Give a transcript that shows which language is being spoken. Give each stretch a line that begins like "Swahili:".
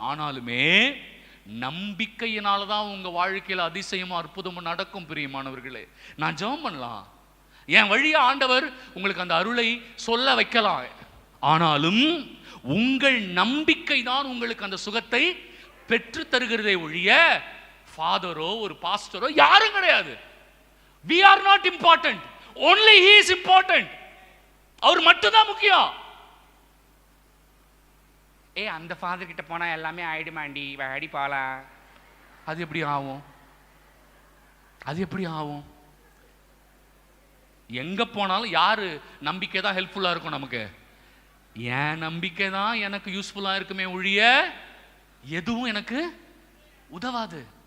Tamil: ஆனாலுமே நம்பிக்கையினால தான் உங்க வாழ்க்கையில் அதிசயமும் அற்புதமும் நடக்கும். பிரியமானவர்களே, நான் ஜெபம் பண்ணலாம், என் வழியா ஆண்டவர் உங்களுக்கு அந்த அருளை சொல்ல வைக்கலாம். ஆனாலும் உங்கள் நம்பிக்கை தான் உங்களுக்கு அந்த சுகத்தை பெற்று தருகிறதே ஒழிய ஃபாதரோ ஒரு பாஸ்டரோ யாரும் கிடையாது.
English: we are not important, only he is important.
Tamil: அவர் மட்டும் தான் முக்கியம். அந்த ஃபாதர் கிட்ட போனா எல்லாமே ஆயிடுமாண்டி, வாடி போலாம். அது எப்படி ஆகும்? அது எப்படி ஆகும்? எங்க போனாலும் யாரு நம்பிக்கை தான் ஹெல்ப்ஃபுல்லா இருக்கும் நமக்கு. என் நம்பிக்கை தான் எனக்கு யூஸ்ஃபுல்லா இருக்குமே ஒழிய எதுவும் எனக்கு உதவாது.